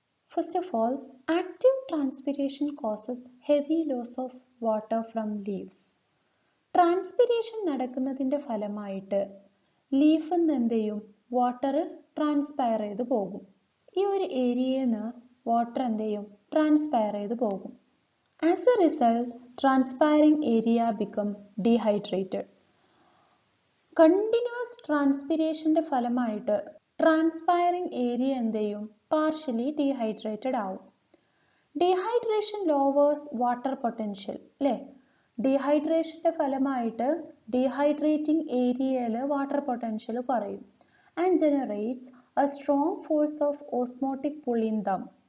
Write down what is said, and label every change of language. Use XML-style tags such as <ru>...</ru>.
<en>First of all, active transpiration causes heavy loss of water from leaves.</en> <ml>Transpiration നടക്കുന്നതിൻ്റെ ഫലമായിട്ട് ലീഫിൽ നിന്ന് എന്ത് ചെയ്യും, water ട്രാൻസ്പയർ ചെയ്ത് പോകും. ഈ ഒരു ഏരിയയിൽ നിന്ന് വാട്ടർ എന്ത് ചെയ്യും, ട്രാൻസ്പയർ ചെയ്ത് പോകും.</ml> <en>As a result, transpiring area become dehydrated.</en> <ml>Continuous ട്രാൻസ്പിരേഷൻ്റെ ഫലമായിട്ട് ട്രാൻസ്പയറിംഗ് ഏരിയ എന്ത് ചെയ്യും, പാർഷ്യലി ഡീഹൈഡ്രേറ്റഡ് ആവും.</ml> <en>Dehydration lowers water potential അല്ലേ.</en> <ml>ഡീഹൈഡ്രേഷൻ്റെ ഫലമായിട്ട് ഡീഹൈഡ്രേറ്റിംഗ് ഏരിയയിൽ വാട്ടർ പൊട്ടൻഷ്യൽ കുറയും</ml> <en>And generates a strong force of osmotic pull in them.</en>